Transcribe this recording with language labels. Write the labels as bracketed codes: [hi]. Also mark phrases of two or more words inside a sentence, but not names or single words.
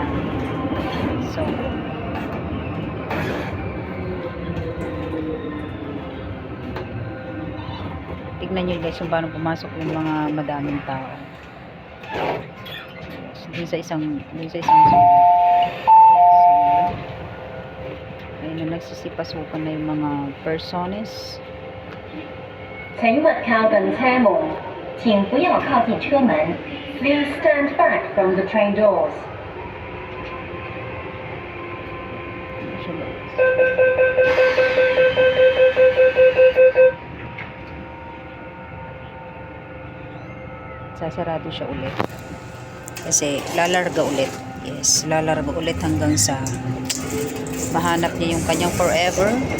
[tl] So tignan nyo guys kung paano pumasok yung mga madaming tao. Dun sa isang sulat. So, ayun na, nagsisipasukan na yung mga persones. [zh] 请勿靠近車門，請不要靠近車門。 [en] Please stand back from the train doors. [tl] Sasarado siya ulit. Kasi lalarga ulit. Yes, lalarga ulit hanggang sa mahanap niya yung kanyang forever.